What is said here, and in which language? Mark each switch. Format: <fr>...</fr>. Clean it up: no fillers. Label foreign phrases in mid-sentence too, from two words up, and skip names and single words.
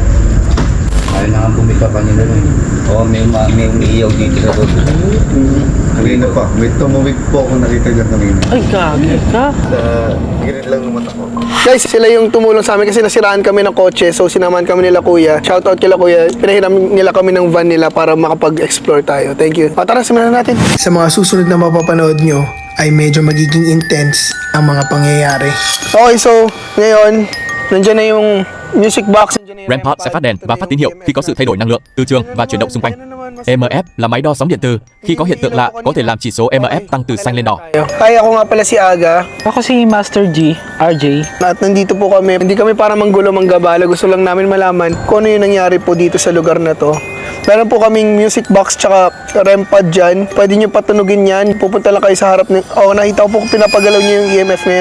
<tl>Ayaw na nga bumita kanila nun. Oo, may umiiyaw dito sa road. Kanina pa, may tumawid po ako nakita dyan kanina. Ay, gagi ka. Sa gilid lang ng mata ko. Guys, sila yung tumulong sa amin kasi nasiraan kami ng kotse. So sinamahan kami nila kuya. Shoutout kila kuya. Pinahiram nila kami ng van nila para makapag-explore tayo.</tl> <en>Thank you.</en> <tl>Tara, simulan natin. Sa mga susunod na mapapanood nyo ay medyo magiging intense ang mga pangyayari. Okay, so ngayon, nandiyan na yung</tl> <en>music box.</en> <vi>REM pod sẽ phát đèn và phát tín hiệu khi có sự thay đổi năng lượng, từ trường và chuyển động xung quanh. EMF là máy đo sóng điện từ. Khi có hiện tượng lạ, có thể làm chỉ số EMF tăng từ xanh lên đỏ.</vi> <tl>Hi, ako nga pala si Aga. Ako si Master G, RJ. At nandito po kami. Hindi kami para manggulo manggabala. Gusto lang namin malaman kung ano yung nangyari po dito sa lugar na to. Meron po kaming</tl> <en>music box</en> <tl>tsaka REM pad dyan. Pwede nyo patunugin yan. Pupunta lang kayo sa harap ng... nakita ko po kung pinapagalaw nyo yung EMF na yan.</tl>